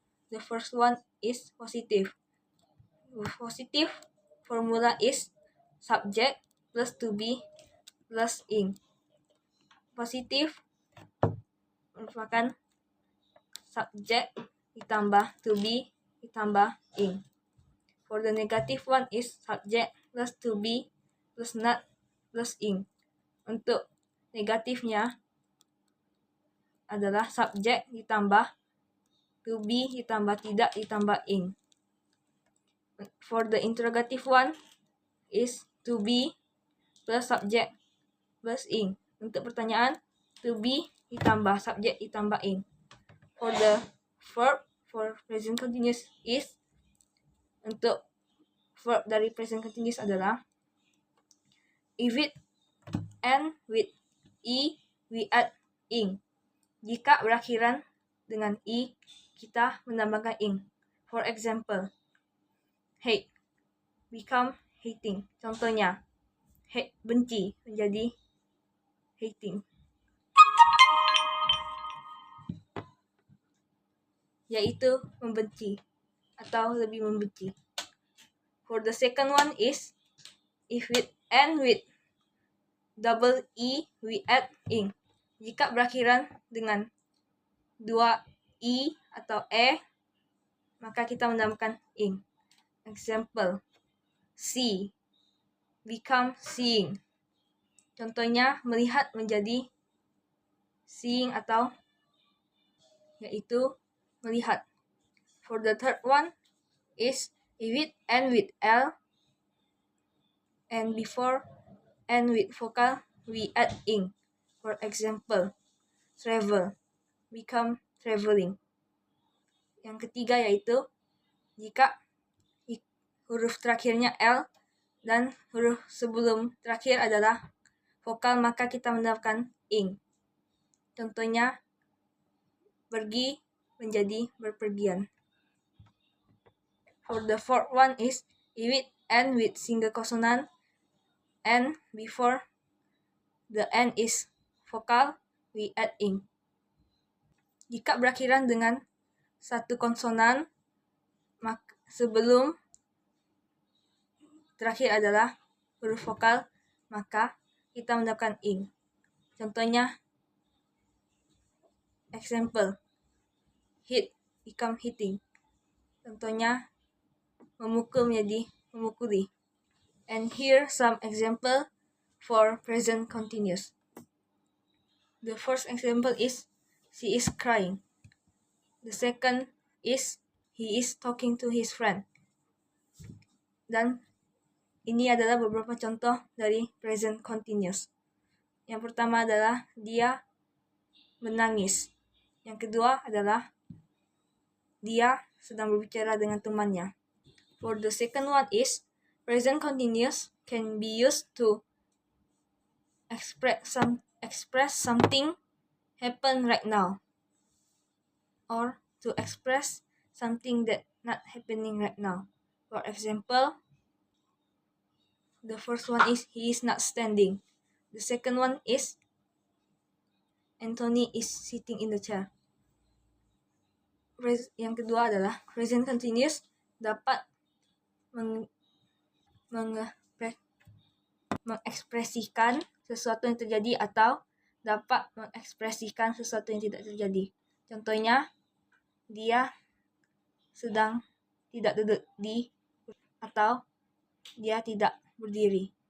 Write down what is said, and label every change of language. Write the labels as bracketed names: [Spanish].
[English] The first one is positive. Positive formula is subject plus to be plus ing. [Indonesian] Positive merupakan subject ditambah to be ditambah ing. [English] For the negative one is subject plus to be plus not plus ing. [Indonesian] Untuk negatifnya adalah subjek ditambah to be ditambah tidak ditambah ing. [English] For the interrogative one is to be plus subjek plus ing. [Indonesian] Untuk pertanyaan, to be ditambah subjek ditambah ing. [English] For the verb for present continuous is, [Indonesian] untuk verb dari present continuous adalah [English] if it end with e, we add ing. [Indonesian] Jika berakhiran dengan i, kita menambahkan ing. [English] For example, hate become hating. [Indonesian] Contohnya, hate benci menjadi hating, yaitu membenci atau lebih membenci. [English] For the second one is, if it end with double e, we add ing. [Indonesian] Jika berakhiran dengan dua i atau e, maka kita menambahkan ing. [English] Example, see become seeing. [Indonesian] Contohnya, melihat menjadi seeing atau yaitu melihat. [English] For the third one is, if it end with l and before end with vokal, we add ing. For example, travel become traveling. [Indonesian] Yang ketiga yaitu jika huruf terakhirnya L dan huruf sebelum terakhir adalah vokal, maka kita menambahkan ing. Contohnya, pergi menjadi berpergian. [English] For the fourth one is, if it end with single consonant and before the end is vokal, we add ing. [Indonesian] Jika berakhiran dengan satu konsonan, sebelum terakhir adalah huruf vokal, maka kita menambahkan ing. Contohnya, [English] example, hit become hitting. [Indonesian] Contohnya, memukul menjadi memukuli. [English] And here some example for present continuous. The first example is, she is crying. The second is, he is talking to his friend. [Indonesian] Dan ini adalah beberapa contoh dari present continuous. Yang pertama adalah dia menangis. Yang kedua adalah dia sedang berbicara dengan temannya. [English] For the second one is, present continuous can be used to express something happen right now, or to express something that not happening right now. For example, the first one is, he is not standing. The second one is, Anthony is sitting in the chair. [Indonesian] Yang kedua adalah present continuous dapat mengekspresikan sesuatu yang terjadi atau dapat mengekspresikan sesuatu yang tidak terjadi. Contohnya, dia sedang tidak duduk di atau dia tidak berdiri.